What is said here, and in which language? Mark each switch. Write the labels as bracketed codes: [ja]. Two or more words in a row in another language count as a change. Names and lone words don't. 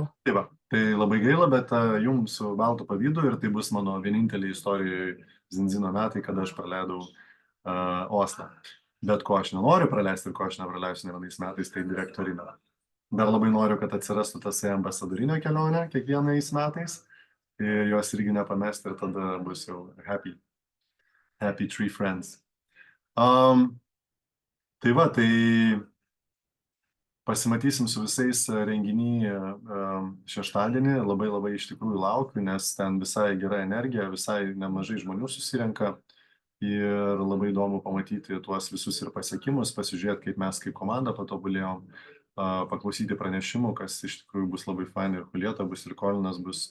[lt] Tai va, tai labai gaila, bet jums su baltu pavydu ir tai bus mano vienintelė istorijoje Zinzino metai, kada aš praleidau Oslą. Bet ko aš nenoriu praleisti ir ko aš nepraleisiu ne vienais metais, tai direktorinio. Dar labai noriu, kad atsirastų tas ambasadorinio kelionė kiekvienais metais ir jos irgi nepamesti ir tada bus jau [en] happy three friends. [lt] Tai va, tai pasimatysim su visais renginį šeštadienį, labai iš tikrųjų laukiu, nes ten visai gera energija, visai nemažai žmonių susirenka ir labai įdomu pamatyti tuos visus ir pasiekimus, pasižiūrėti, kaip mes kaip komanda patobulėjom, paklausyti pranešimų, kas iš tikrųjų bus labai fainai ir Julieta bus ir Kolinas bus.